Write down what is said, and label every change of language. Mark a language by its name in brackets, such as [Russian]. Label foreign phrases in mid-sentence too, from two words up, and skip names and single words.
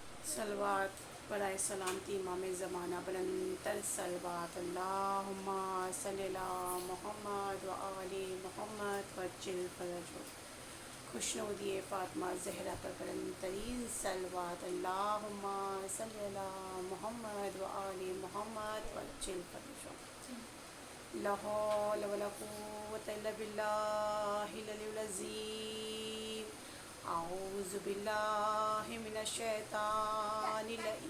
[Urdu] صلوات برائے سلامتی امام زمانہ بلندتر صلوات [Arabic] اللهم صل على محمد وآل محمد وعجل فرجهم [Urdu] خوشنودی فاطمہ زہرا پر بلندترین صلوات [Arabic] اللهم صل على محمد وآل محمد وعجل فرجهم لا حول ولا قوة إلا بالله العلي العظيم أعوذ بالله من الشيطان